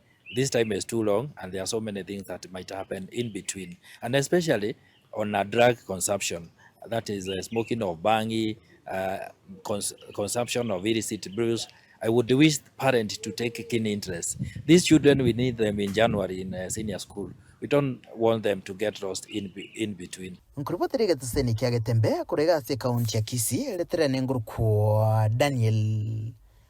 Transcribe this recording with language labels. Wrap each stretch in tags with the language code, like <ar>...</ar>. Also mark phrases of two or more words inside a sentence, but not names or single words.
<en>This time is too long, and there are so many things that might happen in between, and especially on a drug consumption, that is smoking of bangi, consumption of illicit brews. I would wish parents to take a keen interest. These children, we need them in January in senior school. We don't want them to get lost in between.</en> <guz>Nkuruboterega tseni kya Getembe kurega se kaunti ya Kisii letere nenguru kwa Daniel</guz>